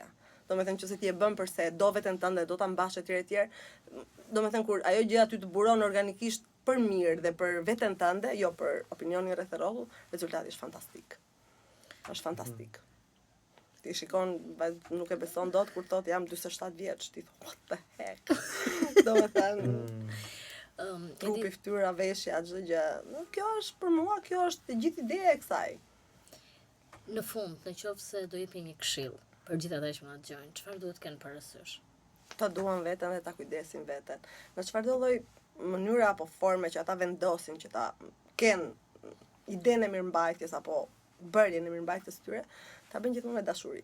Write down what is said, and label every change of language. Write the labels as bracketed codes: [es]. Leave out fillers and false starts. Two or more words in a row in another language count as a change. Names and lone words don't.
[sq] Domethënë nëse ti e bën përse do veten tënde, do ta mbash etj, domethënë kur ajo gjë aty të buron organikisht për mirë dhe për veten tënde, jo për opinionin rreth rrotull, rezultati është fantastik. Është fantastik. Ti shikon, nuk e beson dot kur thot jam 47 vjeç, ti thon [en] what the heck. [sq] Domethënë trupi, fytyra, veshja, çdo gjë. Kjo është për mua, kjo është e gjithë ideja e kësaj. Në fund, nëse do jepi një këshill për gjithë ata që na dëgjojnë, çfarë duhet të kenë parasysh? Ta duan veten dhe ta kujdesin veten. Në çfarëdo lloj mënyre apo forme që ata vendosin që ta kenë idenë e mirëmbajtjes apo bërjen e mirëmbajtjes tyre, ta bëjnë gjithmonë me dashuri.